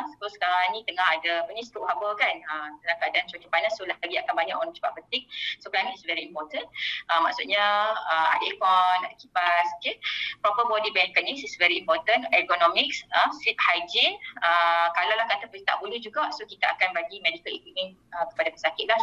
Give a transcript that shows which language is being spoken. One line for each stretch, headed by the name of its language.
Malay: So sekarang ni tengah ada stroke harbor kan. Dalam keadaan cuaca panas, so lagi akan banyak orang cepat fatigue.
English: So climate is very important.
Malay: Maksudnya ada aircon, ada kipas.
English: Okay, proper body mechanics is very important. Ergonomics, sleep hygiene.
Malay: Kalau lah kata tak boleh juga, so kita akan bagi medical equipment kepada pesakit lah.